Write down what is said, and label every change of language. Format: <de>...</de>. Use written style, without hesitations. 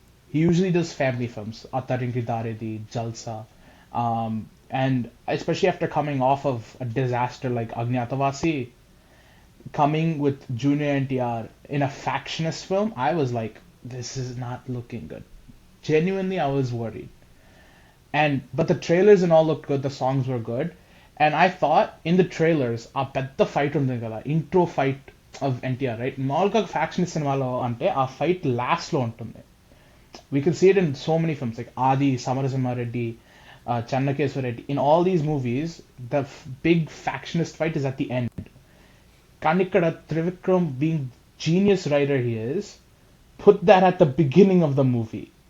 <en>He usually does family films, Attarinki Daredi, Jalsa, and especially after coming off of a disaster like Agnyatavasi, coming with Junior NTR in a factionist film, I was like, this is not looking good. Genuinely, I was worried. And but the trailers and all looked good. The songs were good, and I thought in the trailers, a</en> <te>పెద్ద fight ఉంటుంది కదా,</te> <en>intro fight. Of NTR right.</en> <te>మామూలుగా faction సినిమాలో అంటే ఆ fight last లో ఉంటుంది.</te> <en>We can see it in so many films like Adi, Samarasimha Reddy, Channakeswar Reddy. In all these movies, the big factionist fight is at the end. Kanikada Trivikram, being genius writer he is, put that at the beginning of the movie.</en>